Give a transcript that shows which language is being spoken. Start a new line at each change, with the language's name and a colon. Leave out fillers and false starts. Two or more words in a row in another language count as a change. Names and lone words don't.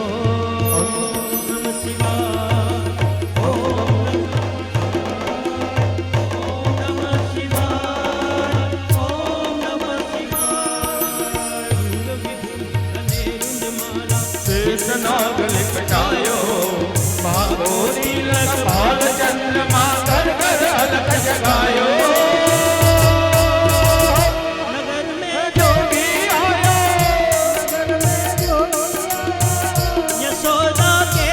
Sanskrit: नम शिवाय ओम नमः शिवाय ओम नमः शिवाय
Hindi: अंग विभूत कलेरुंड माला शेष नाग लिपटायो भागो तिलक भाल चंद्रमा कर कर अलख जगायो नगर में जोगी आयो नगर में जोगी आयो यशोदा